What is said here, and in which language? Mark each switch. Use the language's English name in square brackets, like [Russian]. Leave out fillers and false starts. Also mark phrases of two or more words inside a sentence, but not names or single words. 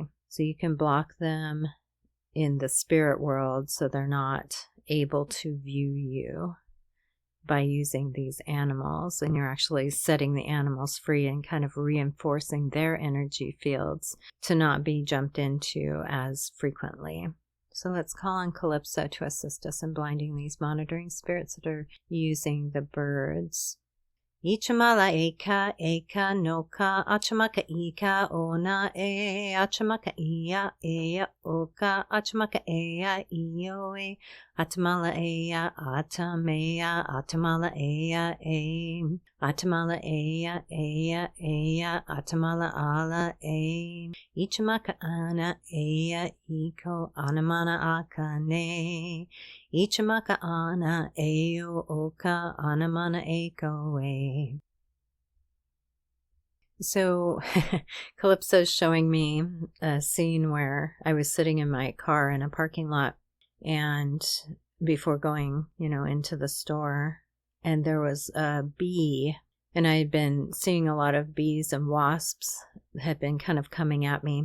[English] So you can block them in the spirit world so they're not able to view you by using these animals, and you're actually setting the animals free and kind of reinforcing their energy fields to not be jumped into as frequently. So let's call on Calypso to assist us in blinding these monitoring spirits that are using the birds. Ichamala eka eka noka achamaka ika ona achamaka iya eya oka achamaka eya ioe atamala eya atamea atamala eya atamala eya eya atamala ala Ichamaka ana eya iko anamana akane Ichamaka ana eo oka anamana eko e. So Calypso's showing me a scene where I was sitting in my car in a parking lot, and before going, into the store, and there was a bee, and I had been seeing a lot of bees and wasps had been kind of coming at me.